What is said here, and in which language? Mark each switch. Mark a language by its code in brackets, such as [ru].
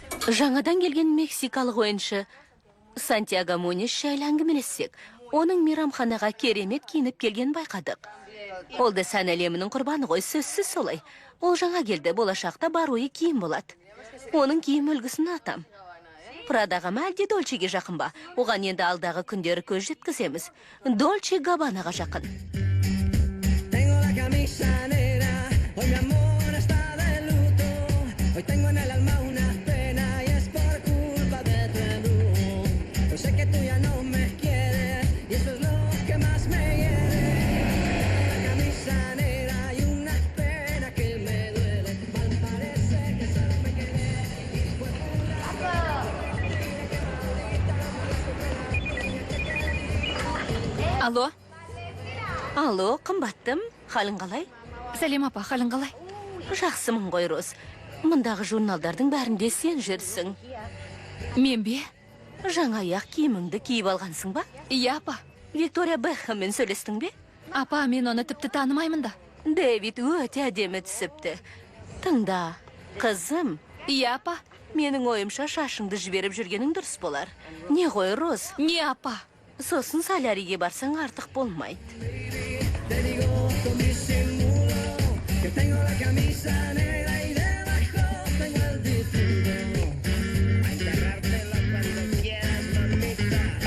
[kk] Жаңадан келген мексикалық ойыншы Сантьяго Мунис жайлы әңгімелессек, оның мейрамханаға керемет киініп келген байқадық. Ол да сән әлемінің құрбаны ғой, сөзсіз солай. Ол жаңа келді, болашақта бар ойы киім болады. Оның киім үлгісін атам. Прадаға ма әлде Дольчеге жақын ба? Оған енді алдағы күндері көз жеткіземіз. Дольче Габбанаға жақын. [es] Tengo la camisa negra, hoy mi amor está de luto. Hoy tengo en el alma una pena y es por culpa de tu embrujo. Hoy sé que tú ya no me quieres y eso es lo que más me hiere. La camisa negra y una pena que me duele. Mal parece que solo me quedé y fue [kk] Алло, Алло, қымбаттым, халің қалай? сәлем апа, қалың қалай? Жақсымын ғой, Роз. Мұндағы журналдардың бәрінде сен жүрсің. Мен бе? Жаңа аяқ киіміңді киіп алғансың ба? Иә апа. Виктория Бекхэммен сөйлестің бе? Апа, мен оны тіпті танымаймын да. Дэвид өте әдемі түсіпті. Тыңда, қызым, Иә, апа. менің ойымша шашыңды жіберіп жүргенің дұрыс болар. Не ғой, Роз? Не, апа? Сосын соляриге барсаң артық болмайды. [es] Te digo con disimulo que tengo la camisa negra y debajo tengo el difunto. A enterrártelo cuando quieras, mamita.